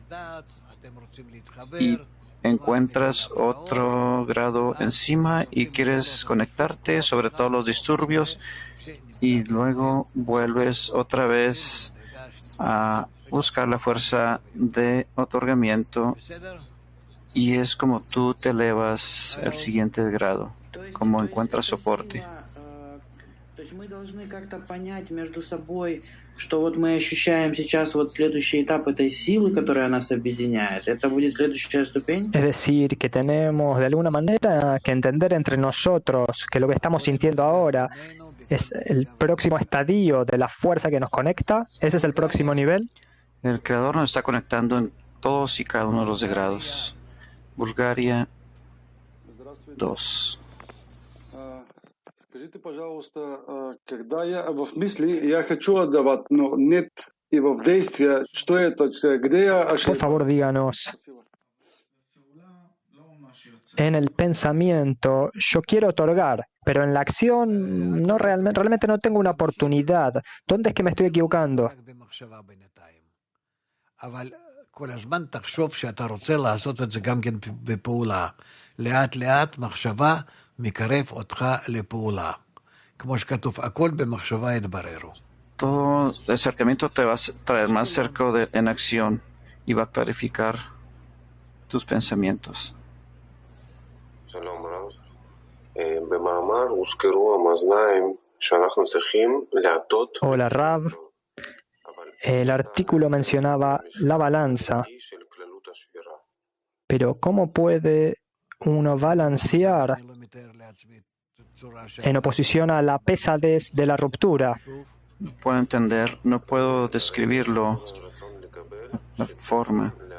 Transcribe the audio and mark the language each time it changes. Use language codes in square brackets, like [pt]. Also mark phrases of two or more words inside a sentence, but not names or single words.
[es] y encuentras otro grado encima y quieres conectarte sobre todos los disturbios, y luego vuelves otra vez a buscar la fuerza de otorgamiento, y es como tú te elevas al siguiente grado, como encuentras soporte. [ru] Что вот мы ощущаем сейчас вот следующий этап этой силы, которая нас объединяет, это будет следующая ступень? [es] Es decir, que tenemos de alguna manera que entender entre nosotros que lo que estamos sintiendo ahora es el próximo estadio de la fuerza que nos conecta. ¿Ese es el próximo nivel? El Creador nos está conectando en todos y cada uno de los grados. Bulgaria 2. [ru] Скажите, пожалуйста, когда я в мысли, я хочу отдавать, но нет и в действии, что это, где я ошибаюсь? [es] Por favor, díganos. En el pensamiento, yo quiero otorgar, pero en la acción no realmente no tengo una oportunidad. ¿Dónde es que me estoy equivocando? [he] כל הזמן תחשוב שאתה רוצה לעשות את זה גם כן בפעולה. לאט לאט מחשבה מקרב אותך לפעולה. כמו שכתוב, הכל במחשבה יתבררו. [es] Todo el acercamiento te va a traer más cerca en acción y va a clarificar tus pensamientos. [he] שלום רב. במאמר הוזכרו המאזניים שאנחנו צריכים להטות. [es] Hola, Rab. El artículo mencionaba la balanza, pero ¿cómo puede uno balancear en oposición a la pesadez de la ruptura? No puedo entender, no puedo describirlo, la forma.